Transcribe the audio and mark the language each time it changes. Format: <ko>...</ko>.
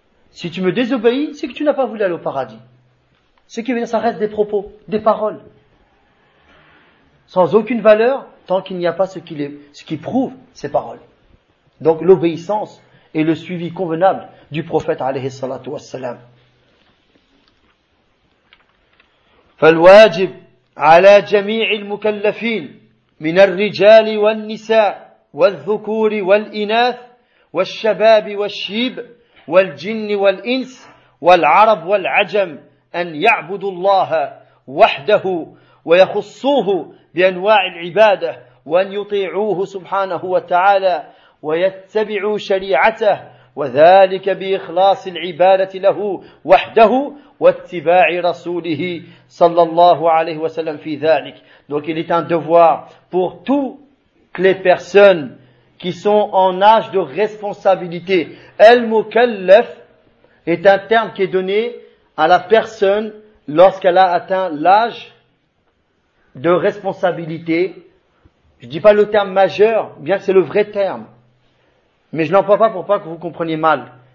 <fr>Si tu me désobéis, c'est que tu n'as pas voulu aller au paradis. Ce qui veut dire, ça reste des propos, des paroles. Sans aucune valeur, tant qu'il n'y a pas ce qui prouve ses paroles. Donc l'obéissance est le suivi convenable du prophète alayhi salatu wassalam.</fr> <ar>فالواجب على جميع المكلفين من الرجال والنساء والذكور والإناث والشباب والشيب والجن والإنس والعرب والعجم أن يعبدوا الله وحده ويخصوه بأنواع العبادة وأن يطيعوه سبحانه وتعالى ويتبعوا شريعته وذلك بإخلاص العبادة له وحده واتباع رسوله صلى الله عليه وسلم في ذلك.</ar> <fr>Donc il est un devoir pour toutes les personnes qui sont en âge de responsabilité. Al-mukallaf est un terme qui est donné à la personne lorsqu'elle a atteint l'âge de responsabilité. Je ne dis pas le terme majeur, bien que c'est le vrai terme. Mais je ne l'emploie pas pour pas que vous compreniez mal.</fr>